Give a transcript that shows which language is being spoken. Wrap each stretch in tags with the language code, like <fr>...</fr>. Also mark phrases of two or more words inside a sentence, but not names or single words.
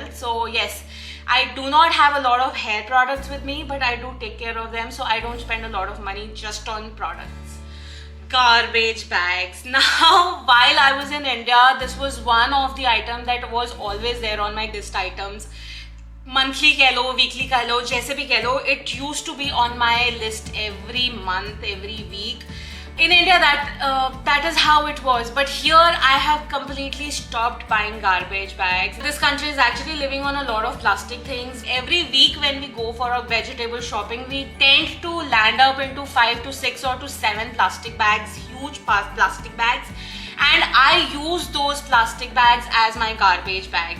<en>So yes, I do not have a lot of hair products with me, but I do take care of them, so I don't spend a lot of money just on products. Garbage bags. Now, while I was in India, this was one of the items that was always there on my list items.</en> <hi>Monthly keh lo, weekly keh lo, jaise bhi keh lo,</hi> <en>it used to be on my list every month, every week. In India, that is how it was, but here I have completely stopped buying garbage bags. This country is actually living on a lot of plastic things. Every week when we go for a vegetable shopping, we tend to land up into 5 to 6 or to 7 plastic bags, huge plastic bags, and I use those plastic bags as my garbage bags.</en>